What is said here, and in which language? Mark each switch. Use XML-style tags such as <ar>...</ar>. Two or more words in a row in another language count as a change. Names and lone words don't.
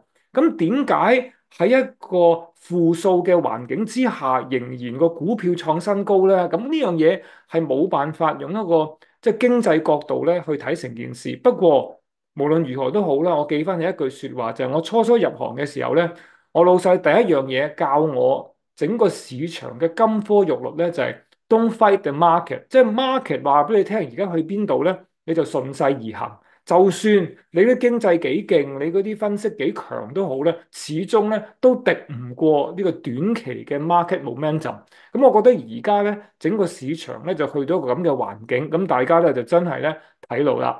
<yue>咁點解喺一個負數嘅環境之下，仍然個股票創新高咧？咁呢樣嘢係冇辦法用一個即係經濟角度咧去睇成件事。不過無論如何都好啦，我記翻起一句説話，就係我初初入行嘅時候咧，我老細第一樣嘢教我整個市場嘅金科玉律咧，就係</yue> <en>Don't fight the market，</en> <yue>即係 market 話俾你聽，而家去邊度咧，你就順勢而行。就算你啲經濟幾勁，你嗰啲分析幾強都好咧，始終咧都敵唔過呢個短期嘅</yue> <en>market momentum。</en> <yue>咁我覺得而家咧整個市場咧就去到一個咁嘅環境，咁大家咧就真係咧睇路啦。</yue>